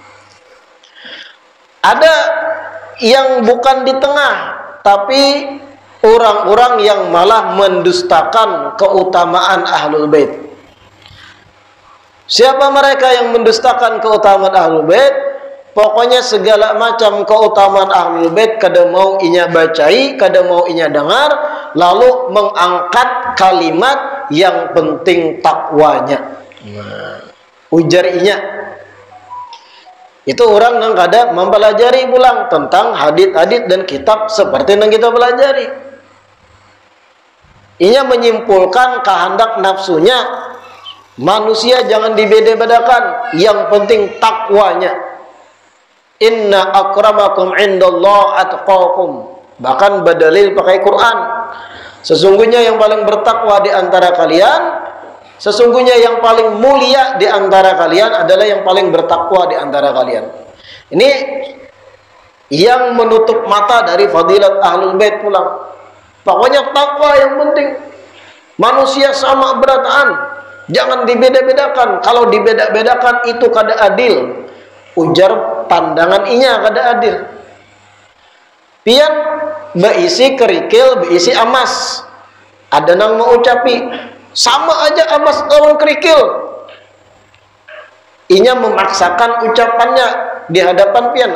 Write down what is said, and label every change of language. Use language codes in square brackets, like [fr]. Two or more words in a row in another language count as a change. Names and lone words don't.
[id] Ada yang bukan di tengah, tapi orang-orang yang malah mendustakan keutamaan Ahlul Bait. Siapa mereka yang mendustakan keutamaan Ahlul Bait? [bjn] Pokoknya segala macam keutamaan Ahlul Bait kada mau inya bacai, kada mau inya dengar, lalu mengangkat kalimat yang penting takwanya. Ujar inya. Itu orang yang kada mempelajari pulang tentang hadits-hadits dan kitab seperti yang kita pelajari. Inya menyimpulkan kehendak nafsunya. [id] Manusia jangan dibeda-bedakan, yang penting takwanya. [ar] إن أكرمكم عند الله أتقاكم. [id] Bahkan berdalil pakai Quran. Sesungguhnya yang paling bertakwa di antara kalian, sesungguhnya yang paling mulia di antara kalian adalah yang paling bertakwa di antara kalian. [bjn] Ini yang menutup mata dari fadilat Ahlul Bait pulang. [id] Pokoknya takwa yang penting. [bjn] Manusia sama berataan. Jangan dibeda-bedakan. Kalau dibeda-bedakan itu kada adil. Ujar pandangan inya kada adil. Pian beisi kerikil, beisi amas. Ada nang mau ucapi sama aja amas lawan kerikil. Inya memaksakan ucapannya di hadapan pian.